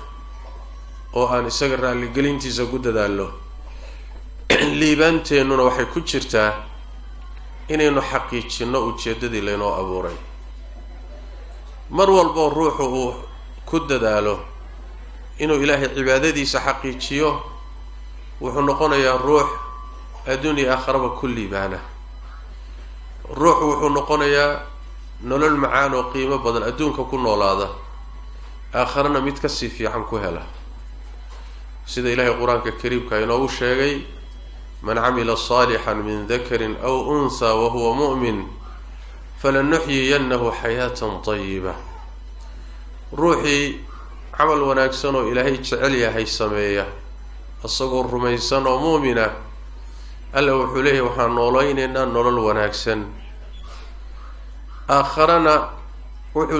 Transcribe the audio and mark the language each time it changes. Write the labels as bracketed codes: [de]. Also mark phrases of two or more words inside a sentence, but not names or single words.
[so] oo aan isaga raali gelintiisa ku dadaalo liibaanteennuna waxay ku jirtaa inaynu xaqiijino ujeedadii laynoo abuuray mar walba ruuxu uu ku dadaalo inuu Ilaahay cibaadadiisa xaqiijiyo wuxuu noqonayaa ruux adduunyo aakhiraba ku liibaana ruuxu wuxuu noqonayaa nolol macaan oo qiimo badan adduunka ku noolaada aakhirana mid ka sii fiican ku hela sida Ilaahay quraanka kariimka inoo sheegay [ar] من عمل صالحا من ذكر أو أنثى وهو مؤمن فلنحيينه حياة طيبة [so] ruuxi amal wanaagsan oo Ilaahay jecel yahay sameeya asagoo rumaysan oo mu'mina alla wuxuu leeyahay waxaan nooleynaynaa nolol wanaagsan aakhirana wuxuu